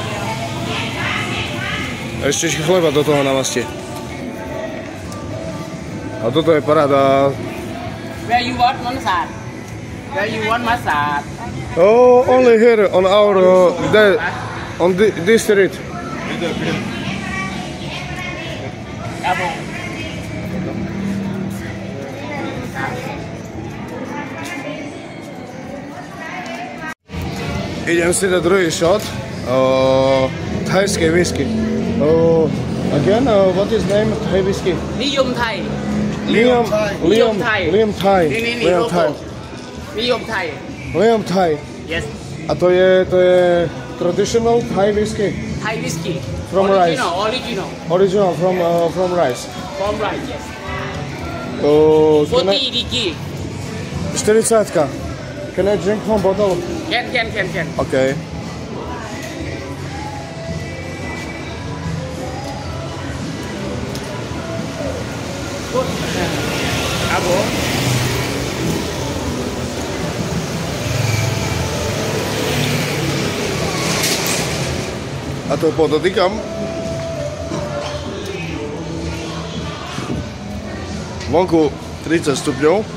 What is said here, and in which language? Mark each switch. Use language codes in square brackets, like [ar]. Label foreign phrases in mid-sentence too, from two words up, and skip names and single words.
[sk] Ešte chleba do toho namasti. A toto je paráda. [en] Where you want massage? Where you want massage? Oh, only here on our on this street. [sk] Idem si dať druhý shot thajskej whisky. [en] Again, what is name Thai whisky? Niyom Thai. Liam Thai. Liam Thai. Yes. [sk] A to je [en] traditional Thai whisky? Thai whiskey. From rice. Original From rice. From rice, yes. 40 degree. 40. Can I drink one bottle? Can. Okay. [sk] Abo. A to podotýkam. Vonku 30 stupňov.